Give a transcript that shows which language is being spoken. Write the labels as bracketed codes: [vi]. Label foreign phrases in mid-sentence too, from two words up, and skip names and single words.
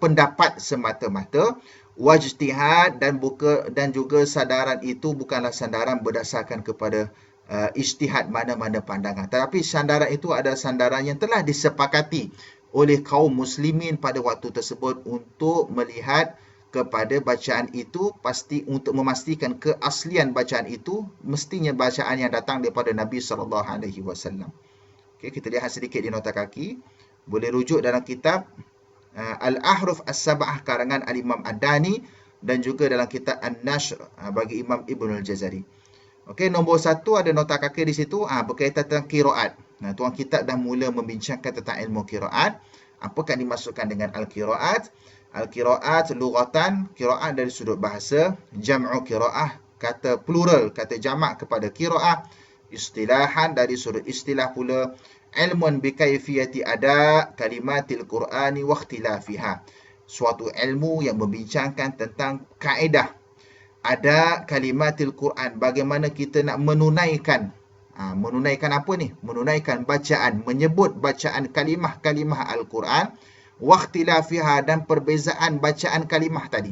[ms] pendapat semata-mata, wajtihad, dan juga sandaran itu bukanlah sandaran berdasarkan kepada ijtihad mana-mana pandangan, tetapi sandaran itu adalah sandaran yang telah disepakati oleh kaum muslimin pada waktu tersebut untuk melihat kepada bacaan itu, pasti untuk memastikan keaslian bacaan itu mestinya bacaan yang datang daripada Nabi SAW. Okey, kita lihat sedikit di nota kaki. Boleh rujuk dalam kitab Al-Ahruf As-Sab'ah karangan Al-Imam Ad-Dani dan juga dalam kitab An-Nashr bagi Imam Ibn Al-Jazari. Okey, nombor 1 ada nota kaki di situ berkaitan tentang qiraat. Tuan kitab dah mula membincangkan tentang ilmu qiraat. Apakah dimaksudkan dengan al-qiraat? [ar] Al-qiraat lughatan, [ms] qiraat dari sudut bahasa, [ar] jam'u qiraah, [ms] kata plural, kata jamak kepada qiraah, [ar] istilahan [ms] dari sudut istilah pula, [ar] ilmun bi kaifiyati ada kalimatil Qur'ani wa ikhtilafiha. [ms] Suatu ilmu yang membincangkan tentang kaedah [ar] ada kalimatil Quran, [ms] bagaimana kita nak menunaikan. Menunaikan apa ni? Menunaikan bacaan, menyebut bacaan kalimah-kalimah Al-Quran, [ar] wa ikhtilafiha, [ms] dan perbezaan bacaan kalimah tadi.